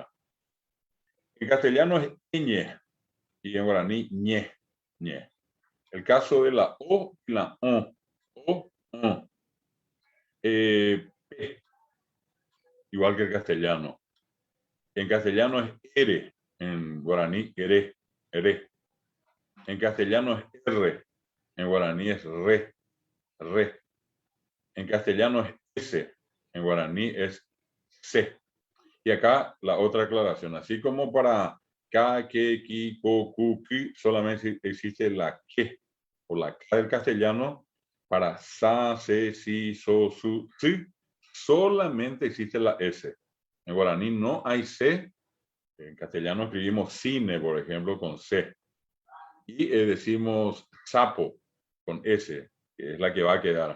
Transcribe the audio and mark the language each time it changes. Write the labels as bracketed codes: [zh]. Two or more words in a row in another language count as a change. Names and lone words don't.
[es] En castellano es ñ y en guaraní ñe. El caso de la O y la O. P, igual que el castellano. En castellano es ere, en guaraní ere, ere. En castellano es R, en guaraní es re, re. En castellano es S, en guaraní es se. Y acá la otra aclaración, así como para ka, ke, ki, ko, ku, ki, solamente existe la que o la K del castellano. Para sa, se, si, so, su, si, solamente existe la S. En guaraní no hay C. En castellano escribimos cine, por ejemplo, con C. Y decimos sapo con S, que es la que va a quedar.